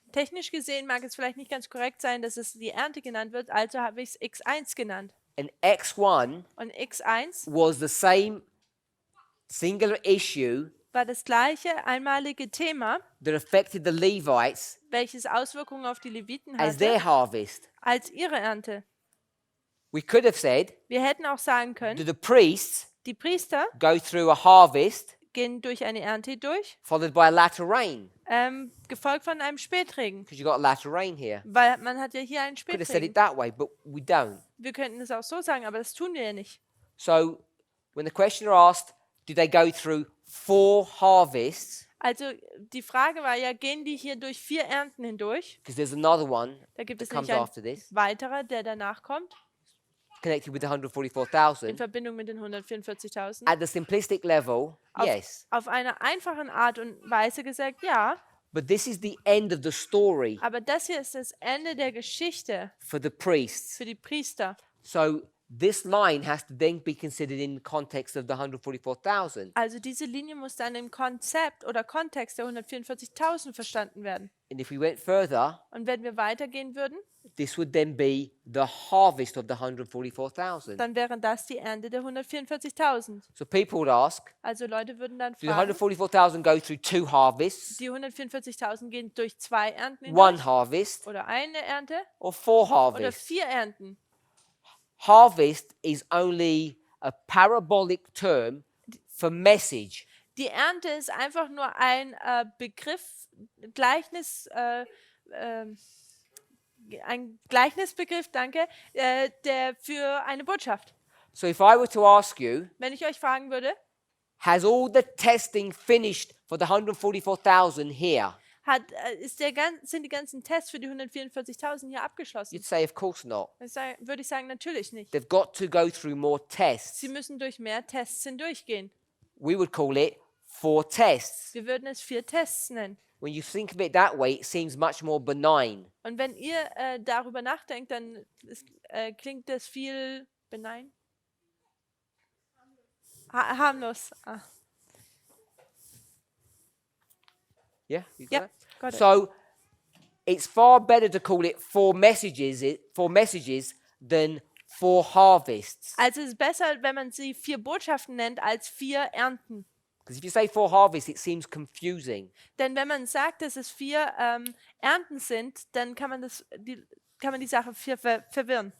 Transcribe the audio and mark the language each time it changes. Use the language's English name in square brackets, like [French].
[German] Technisch gesehen mag es vielleicht nicht ganz korrekt sein, dass es die Ernte genannt wird, also habe ich es X1 genannt. [English] And X1 [German] Und X1 [English] was the same singular issue [German] war das gleiche einmalige Thema, [English] that affected the Levites [German] welches Auswirkungen auf die Leviten [English] as their [German] hatte, [English] harvest. [German] als ihre Ernte. [English] We could have said, [German] Wir hätten auch sagen [English] do [German] können, [English] the priests [German] die Priester [English] go through a harvest [German] gehen durch eine Ernte durch, [English] followed by a latter rain? [German] gefolgt von einem Spätregen. [English] Because you've got a latter rain here. [German] Weil man hat ja hier einen [English] Could have said [German] Spätregen. [English] it that way, but we don't. [German] Wir könnten es auch so sagen, aber das tun wir ja nicht. [English] So when the questioner asked, do they go through 4 harvests? [German] Also die Frage war ja, gehen die hier durch 4 Ernten hindurch? [English] Because there's another one [German] Da gibt es [English] that comes [German] nämlich [English] after [German] einen [English] this, [German] weiterer, der danach kommt, [English] connected with the [German] in [English] 144,000. [German] Verbindung mit den 144.000. [English] At the simplistic level, yes. [German] Auf eine einfache Art und Weise gesagt, ja, [English] But this is the end of the story [German] aber das hier ist das Ende der Geschichte [English] for the priests. [German] für die Priester. [English] So this line has to then be considered in the context of the 144,000. [German] Also diese Linie muss dann im Konzept oder Kontext der 144.000 verstanden werden. [English] And if we went further, [German] Und wenn wir weitergehen würden, [English] this would then be the harvest of the 144,000. [German] dann wäre das die Ernte der 144.000. [English] So people would ask, [German] Also Leute würden dann [English] do the [German] fragen, [English] 144,000 go through 2 harvests, [German] die 144.000 gehen durch 2 Ernten [English] 1 [German] hindurch [English] harvest, [German] oder eine Ernte [English] or 4 [German] oder [English] harvests? [German] 4 Ernten. [English] Harvest is only a parabolic term for message. [German] Die Ernte ist einfach nur ein ein Gleichnisbegriff, danke, der für eine Botschaft. [English] So if I were to ask you, [German] Wenn ich euch fragen würde, [English] has all the testing finished for the 144,000 here? [German] sind die ganzen Tests für die 144.000 hier abgeschlossen? [English] You'd say, of course not. [German] Würde ich sagen, natürlich nicht. [English] They've got to go through more tests. [German] Sie müssen durch mehr Tests hindurchgehen. [English] We would call it 4 tests. [German] Wir würden es 4 Tests nennen. [English] when you think of it that way, it seems much more benign. [German] Und wenn ihr darüber nachdenkt, dann klingt das viel benign. Harmlos. Ah. [English] Yeah, you got Yep, it? got it. So it's far better to call it four messages than four harvests. [German] Also es ist besser, wenn man sie 4 Botschaften nennt, als 4 Ernten. [English] Because if you say four harvests, it seems confusing. [German] Denn wenn man sagt, dass es 4 Ernten sind, dann kann man die Sache verwirren.